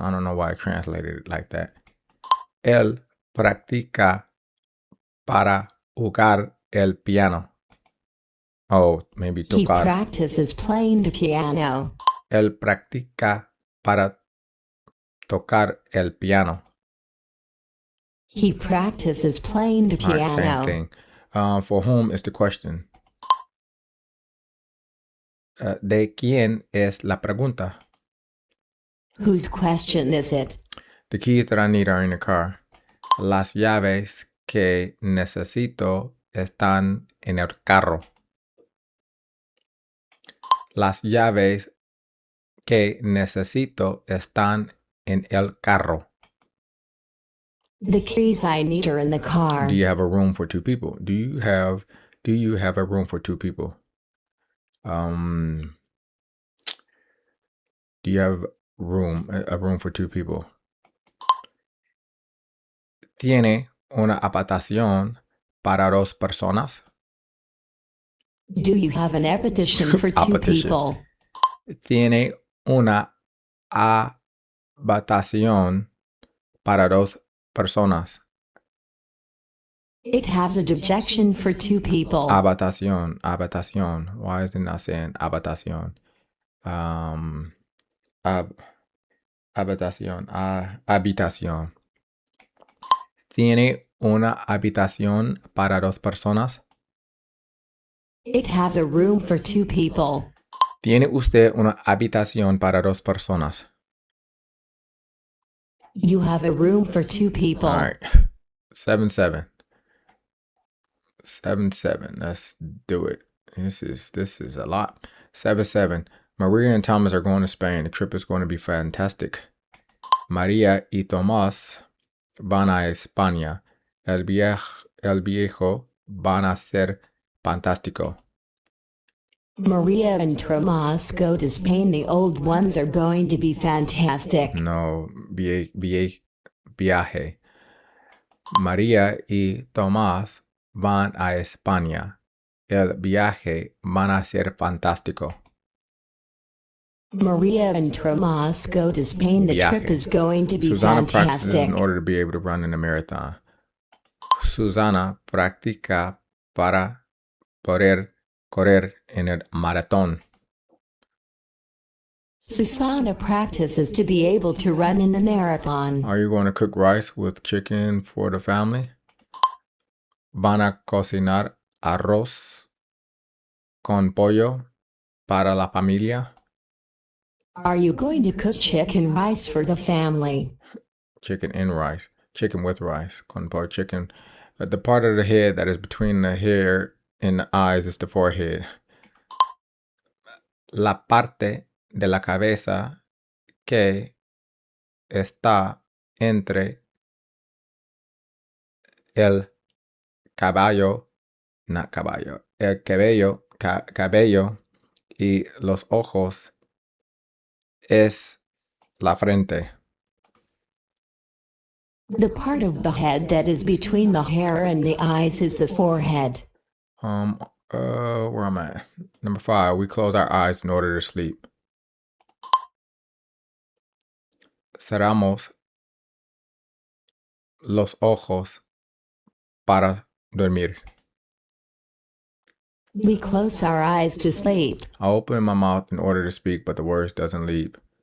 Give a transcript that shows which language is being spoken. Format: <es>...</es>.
<en>I don't know why I translated it like that.</en> <es>Él practica para jugar el piano.</es> <en>Oh, maybe tocar. He practices playing the piano.</en> <es>Él practica para tocar el piano.</es> <en>He practices playing the piano. All right, same thing. For whom is the question?</en> <es>¿De quién es la pregunta?</es> <en>Whose question is it? The keys that I need are in the car.</en> <es>Las llaves que necesito están en el carro. Las llaves que necesito están en el carro.</es> <en>The keys I need are in the car. Do you have a room for two people? Do you have a room for two people? Do you have a room for two people?</en> <es>¿Tiene una habitación para dos personas?</es> <en>Do you have an habitation for two people?</en> <es>¿Tiene una habitación para dos personas?</es> <en>It has a dejection for two people. Habitación, habitación. Why is it not saying habitación?</en> <es>Hab- habitación, habitación. ¿Tiene una habitación para dos personas?</es> <en>It has a room for two people.</en> <es>¿Tiene usted una habitación para dos personas?</es> <en>You have a room for two people. All right. 7-7. 7-7. Let's do it. This is a lot. 7-7. Maria and Thomas are going to Spain. The trip is going to be fantastic.</en> <es>María y Tomás van a España. El viejo van a ser fantástico.</es> <en>Maria and Tomas go to Spain. The old ones are going to be fantastic.</en> <es>No, viaje. María y Tomás van a España. El viaje van a ser fantástico.</es> <en>Maria and Tomas go to Spain. The trip is going to be Susana practices fantastic. in order to be able to run in a marathon.</en> <es>Susana practica para poder correr en el maratón.</es> <en>Susana practices to be able to run in the marathon. Are you going to cook rice with chicken for the family?</en> <es>Van a cocinar arroz con pollo para la familia?</es> <en>Are you going to cook chicken rice for the family? Chicken and rice. Chicken with rice.</en> <es>Con pollo</es> <en>chicken. The part of the head that is between the hair and the eyes is the forehead.</en> <es>La parte de la cabeza que está entre el caballo,</es> <en>not</en> <es>caballo, el cabello y los ojos es la frente.</es> <en>The part of the head that is between the hair and the eyes is the forehead. Where am I? Number 5, we close our eyes in order to sleep.</en> <es>Cerramos los ojos para dormir.</es> <en>We close our eyes to sleep. I open my mouth in order to speak, but the words doesn't leave.</en>